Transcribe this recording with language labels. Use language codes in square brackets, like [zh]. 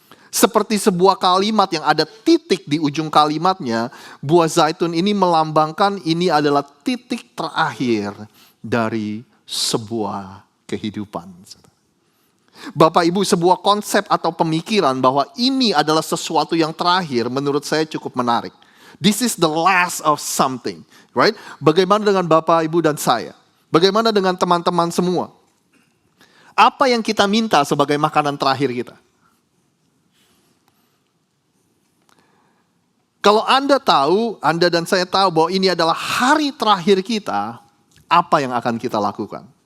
[id] Seperti sebuah kalimat yang ada titik di ujung kalimatnya, buah zaitun ini melambangkan ini adalah titik terakhir dari sebuah kehidupan. Bapak Ibu, sebuah konsep atau pemikiran bahwa ini adalah sesuatu yang terakhir menurut saya cukup menarik. [en] This is the last of something, right? [id] Bagaimana dengan Bapak, Ibu, dan saya? Bagaimana dengan teman-teman semua? Apa yang kita minta sebagai makanan terakhir kita? Kalau Anda dan saya tahu bahwa ini adalah hari terakhir kita, apa yang akan kita lakukan?